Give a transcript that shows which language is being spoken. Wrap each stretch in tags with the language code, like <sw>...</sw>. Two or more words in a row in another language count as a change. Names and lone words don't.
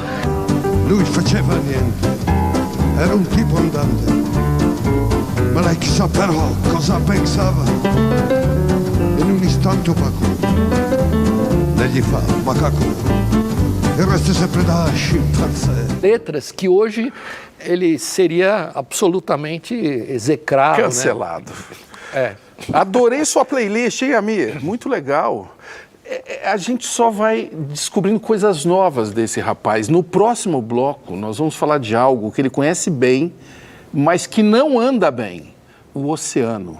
<it>Lui faceva niente, era un tipo andante, ma lei chissà però cosa pensava. In un istante opaco, lei gli fa macaco, e resta sempre da scimpanzé.</it> <pt>Letras que hoje ele seria absolutamente execrado, Cancelado. Né? Adorei sua playlist, hein, Amir? Muito legal. A gente só vai descobrindo coisas novas desse rapaz. No próximo bloco, nós vamos falar de algo que ele conhece bem, mas que não anda bem: o oceano.</pt>